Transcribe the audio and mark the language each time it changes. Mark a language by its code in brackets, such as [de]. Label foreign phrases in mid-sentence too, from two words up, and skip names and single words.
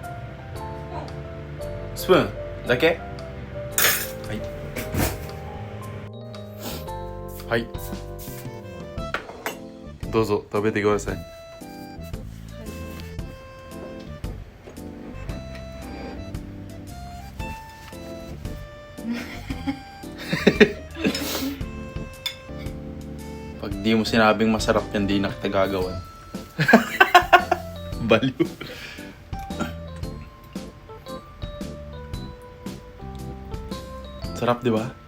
[ja] Spoon. Dake? Hai. Hai. どうぞ食べてください。 [tl] Pag di mo sinabing masarap yan, di na kita gagawan. Baliw. Sarap, di ba?